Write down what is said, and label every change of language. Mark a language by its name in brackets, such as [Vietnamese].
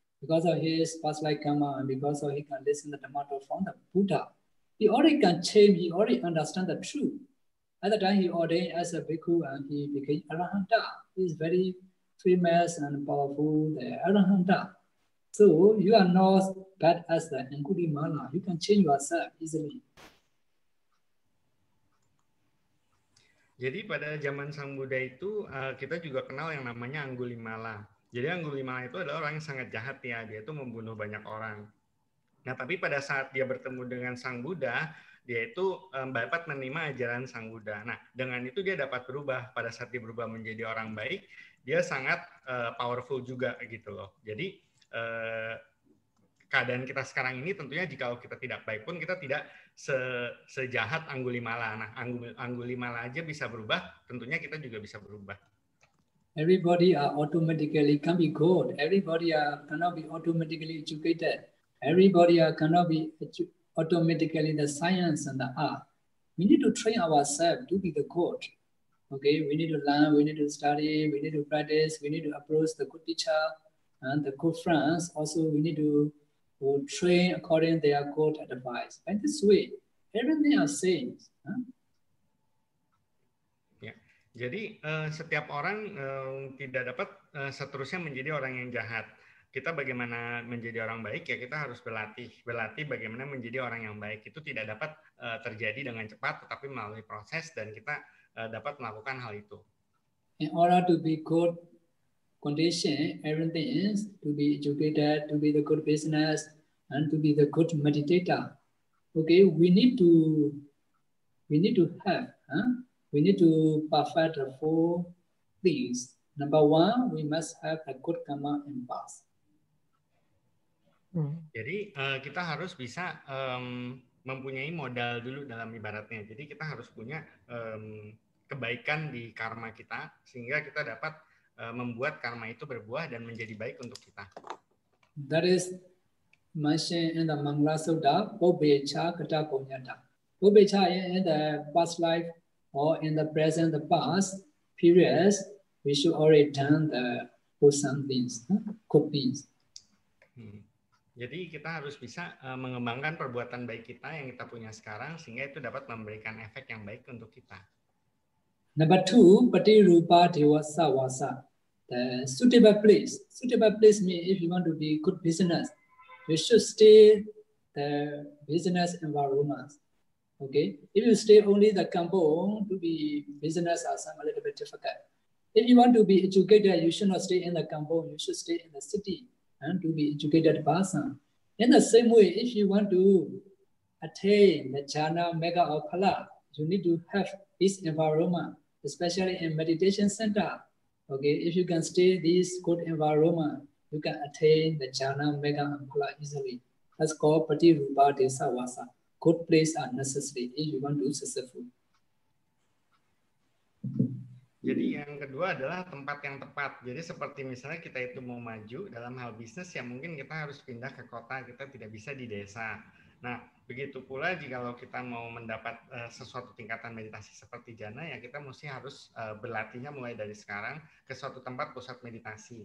[English] Because of his past life karma and because of he can listen the Dhamma from the Buddha, he already can change, he already understand the truth. At the time he ordained as a bhikkhu and he became Arahanta. He is very famous and powerful, the Arahanta. So you are not bad as the Angulimala. You can change yourself easily. [Indonesian] Jadi pada zaman Sang Buddha itu kita juga kenal yang namanya Angulimala. Jadi Angulimala itu adalah orang yang sangat jahat ya, dia itu membunuh banyak orang. Nah, tapi pada saat dia bertemu dengan Sang Buddha, dia itu dapat menerima ajaran Sang Buddha. Nah, dengan itu dia dapat berubah. Pada saat dia berubah menjadi orang baik, dia sangat powerful juga gitu loh. Jadi keadaan kita sekarang ini tentunya jika kita tidak baik pun kita tidak sejahat Angulimala. Nah, Angulimala aja bisa berubah, tentunya kita juga bisa berubah. [English] Everybody are automatically can be good. Everybody cannot be automatically educated. Everybody cannot be automatically the science and the art. We need to train ourselves to be the good. Okay, we need to learn, we need to study, we need to practice, we need to approach the good teacher and the good friends. Also, we need to train according to their good advice. And this way, everything are same. Huh? [Indonesian] Jadi setiap orang tidak dapat seterusnya menjadi orang yang jahat. Kita bagaimana menjadi orang baik ya kita harus berlatih bagaimana menjadi orang yang baik. Itu tidak dapat terjadi dengan cepat, tetapi melalui proses dan kita dapat melakukan hal itu. [English] In order to be good condition, everything is to be educated, to be the good business, and to be the good meditator. Okay, we need to have. We need to perfect the 4 things. Number 1, we must have a good karma in past. [Indonesian] Jadi kita harus bisa mempunyai modal dulu dalam ibaratnya. Jadi kita harus punya kebaikan di karma kita sehingga kita dapat membuat karma itu berbuah dan menjadi baik untuk kita. [English] That is mentioned in the Mangala Sutta, Bobbecha Kata Punyata. Bobbecha in the past life or in the present, the past periods, we should already done the wholesome things, good things. [Indonesian] Jadi kita harus bisa mengembangkan perbuatan baik kita yang kita punya sekarang sehingga itu dapat memberikan efek yang baik untuk kita. [English] Number 2, Patirupa Dewasa Wasa, the suitable place. Suitable place means if you want to be good business, you should stay the business environment. Okay, if you stay only the kampong to be business are some a little bit difficult. If you want to be educated, you should not stay in the kampong. You should stay in the city. and to be educated person. In the same way, if you want to attain the jhana, mega, or phala, you need to have this environment, especially in meditation center. Okay, if you can stay this good environment, you can attain the jhana, mega, and phala easily. That's called Patirupa Desavasa. Good place are necessary if you want to be successful. [Indonesian] Jadi yang kedua adalah tempat yang tepat. Jadi seperti misalnya kita itu mau maju dalam hal bisnis, ya mungkin kita harus pindah ke kota, kita tidak bisa di desa. Nah, begitu pula jika kita mau mendapat sesuatu tingkatan meditasi seperti jhana, ya kita mesti harus berlatihnya mulai dari sekarang ke suatu tempat pusat meditasi.